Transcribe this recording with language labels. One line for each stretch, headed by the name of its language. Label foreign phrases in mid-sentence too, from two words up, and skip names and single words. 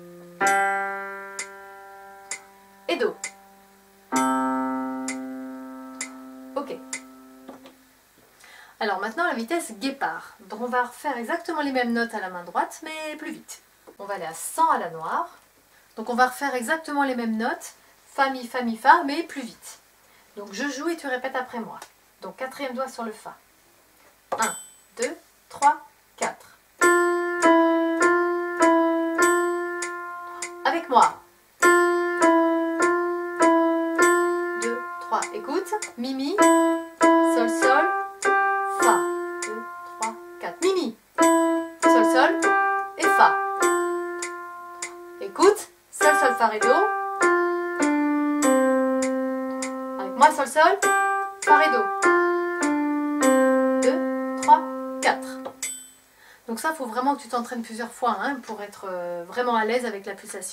French: Et Do. Ok. Alors maintenant la vitesse guépard. Donc on va refaire exactement les mêmes notes à la main droite mais plus vite. On va aller à 100 à la noire. Donc on va refaire exactement les mêmes notes. Fa, mi, fa mais plus vite. Donc je joue et tu répètes après moi. Donc quatrième doigt sur le Fa. 1, 2, 3, 4. Avec moi. 2, 3. Écoute. Mi, mi. Sol, sol. Fa. 2, 3, 4. Mi, mi. Sol, sol. Et Fa. Écoute. Sol, sol, Fa, Ré, Do. Avec moi, Sol, sol. Fa, Ré, Do. 2, 3, 4. Donc ça, il faut vraiment que tu t'entraînes plusieurs fois hein, pour être vraiment à l'aise avec la pulsation.